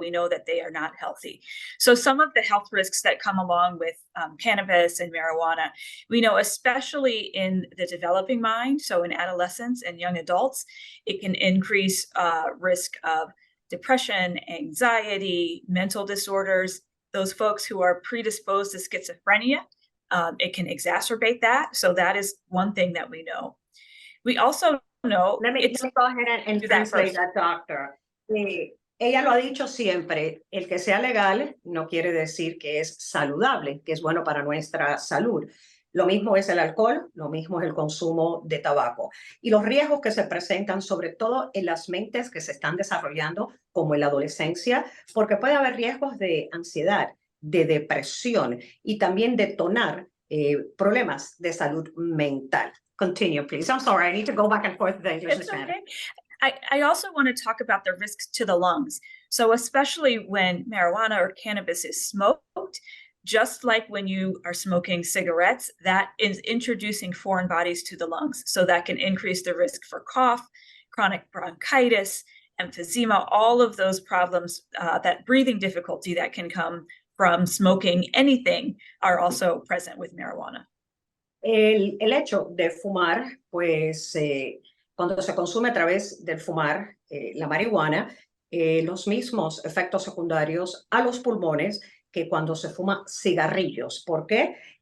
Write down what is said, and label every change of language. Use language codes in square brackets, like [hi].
[en] We know that they are not healthy. So some of the health risks that come along with cannabis and marijuana, we know, especially in the developing mind, so in adolescents and young adults, it can increase risk of depression, anxiety, mental disorders. Those folks who are predisposed to schizophrenia, it can exacerbate that. So that is one thing that we know. We also know. Let me go ahead and translate that, doctor. [es] Ella lo ha dicho siempre, el que sea legal no quiere decir que es saludable, que es bueno para nuestra salud. Lo mismo es el alcohol, lo mismo es el consumo de tabaco. Y los riesgos que se presentan, sobre todo en las mentes que se están desarrollando, como en la adolescencia, porque puede haber riesgos de ansiedad, de depresión y también detonar problemas de salud mental. [en] Continue, please. I'm sorry, I need to go back and forth with the English and Spanish. I also want to talk about the risks to the lungs. So especially when marijuana or cannabis is smoked, just like when you are smoking cigarettes, that is introducing foreign bodies to the lungs. So that can increase the risk for cough, chronic bronchitis, emphysema, all of those problems, that breathing difficulty that can come from smoking anything are also present with marijuana. [es] El hecho de fumar, pues cuando se consume a través del fumar la marihuana, los mismos efectos secundarios a los pulmones que cuando se fuma cigarrillos. ¿Por qué?